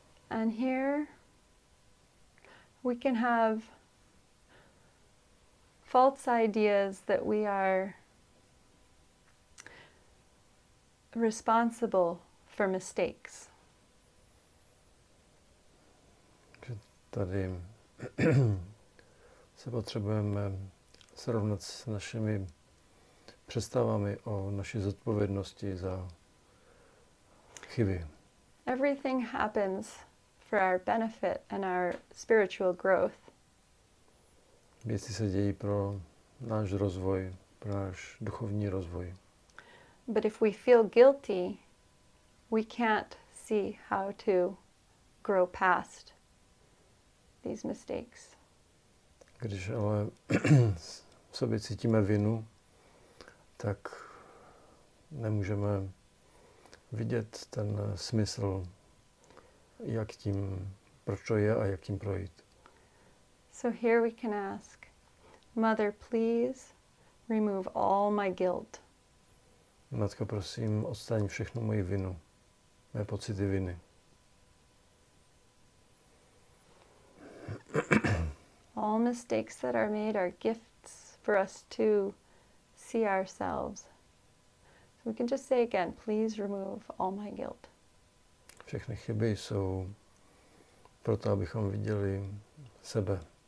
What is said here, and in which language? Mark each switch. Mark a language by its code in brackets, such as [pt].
[en] And here we can have false ideas that we are responsible for mistakes. [cs] Tady se potřebujeme srovnat s našimi představami o naší zodpovědnosti za chyby. [en] Everything happens for our benefit and our spiritual growth. [cs] Věci se dějí pro náš rozvoj, pro náš duchovní rozvoj. [en] But if we feel guilty, we can't see how to grow past these mistakes. [cs] Když ale v sobě cítíme vinu, tak nemůžeme vidět ten smysl, jak tím, proč to je a jak tím projít. [en] So here we can ask, Mother, please remove all my guilt. [cs] Matko, prosím, odstraň všechnu moji vinu, mé pocity viny. [en] All mistakes that are made are gifts for us to see ourselves. So we can just say again, please remove all my guilt. [cs] Všechny chyby jsou proto, abychom viděli sebe.